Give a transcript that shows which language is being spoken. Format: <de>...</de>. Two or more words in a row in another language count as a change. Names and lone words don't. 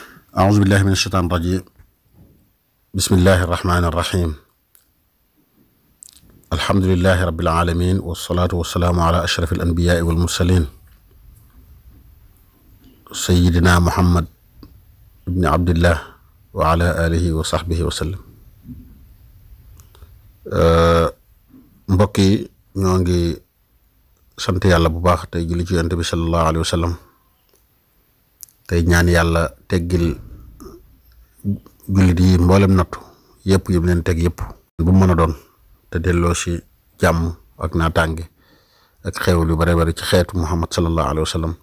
<ar>أعوذ بالله من الشيطان الرجيم بسم الله الرحمن الرحيم الحمد لله رب العالمين والصلاة والسلام على أشرف الأنبياء والمرسلين سيدنا محمد بن عبد الله وعلى آله وصحبه وسلم.</ar> <wo>mbokk yi ñoo ngi sant yàlla bu baax tey julli ci yonent bi</wo> <ar>صلى الله عليه وسلم</ar> <wo>tey ñaan yàlla teggil jullit yi mboolem nattu yëpp yu leen teg yëpp bu mën a doon te delloo si jàmm ak naataange ak xéewal yu bare bare ci xeetu Muhammad</wo> <ar>صلى الله عليه وسلم.</ar>